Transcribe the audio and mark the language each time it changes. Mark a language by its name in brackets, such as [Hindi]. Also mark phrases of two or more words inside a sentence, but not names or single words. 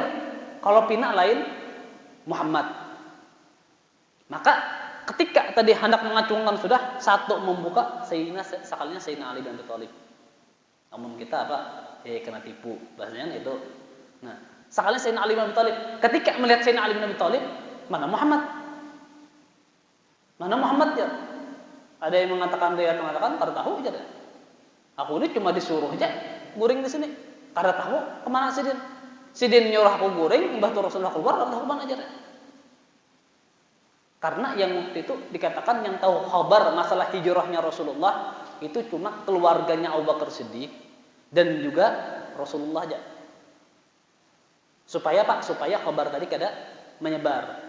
[Indonesian] Kalau pinak lain Muhammad. Maka ketika tadi hendak mengacungkan sudah, satu membuka sekalinya Sayyidina Ali bin Abi Thalib. Namun kita kena tipu bahasanya itu. Nah, sekalinya Sayyidina Ali bin Abi Thalib. Ketika melihat Sayyidina Ali bin Abi Thalib, mana Muhammad? Mana Muhammad ya? [Banjar] Ada yang mengatakan kada tahu aja deh. Aku ini cuma disuruh aja guring di sini. Kada tahu kemana Sidin. Sidin nyuruh aku guring, mbah Rasulullah keluar, kada tahu kemana aja deh. [Indonesian] Karena yang waktu itu dikatakan yang tahu kabar masalah hijrahnya Rasulullah itu cuma keluarganya Abu Bakar Siddiq dan juga Rasulullah aja. Supaya kabar tadi kada menyebar.